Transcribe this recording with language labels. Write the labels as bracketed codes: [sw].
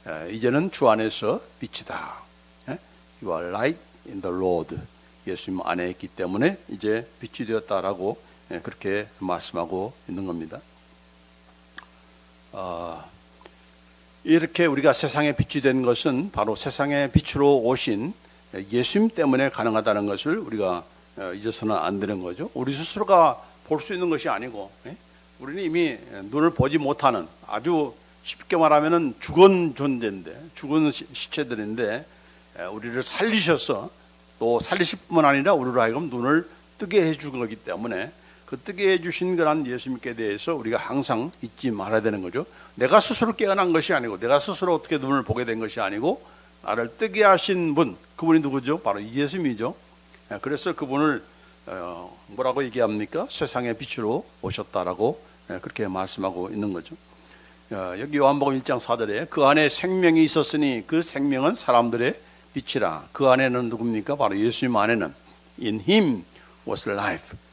[ko] 이제는 주 안에서 빛이다. [en] You are light in the Lord. [ko] 예수님 안에 있기 때문에 이제 빛이 되었다라고 그렇게 말씀하고 있는 겁니다. 이렇게 우리가 세상의 빛이 된 것은 바로 세상의 빛으로 오신 예수님 때문에 가능하다는 것을 우리가 잊어서는 안 되는 거죠. 우리 스스로가 볼 수 있는 것이 아니고, 우리는 이미 눈을 보지 못하는, 아주 쉽게 말하면 죽은 존재인데, 죽은 시체들인데 우리를 살리셔서, 또 살리실 뿐만 아니라 우리로 하여금 눈을 뜨게 해준 거기 때문에 그 뜨게 해주신 그런 예수님께 대해서 우리가 항상 잊지 말아야 되는 거죠. 내가 스스로 깨어난 것이 아니고, 내가 스스로 어떻게 눈을 보게 된 것이 아니고, 나를 뜨게 하신 분, 그분이 누구죠? 바로 예수님이죠. 그래서 그분을 뭐라고 얘기합니까? 세상의 빛으로 오셨다라고 그렇게 말씀하고 있는 거죠. 여기 요한복음 1장 4절에 그 안에 생명이 있었으니 그 생명은 사람들의 빛이라. 그 안에는 누굽니까? 바로 예수님 안에는 [en] In Him was life.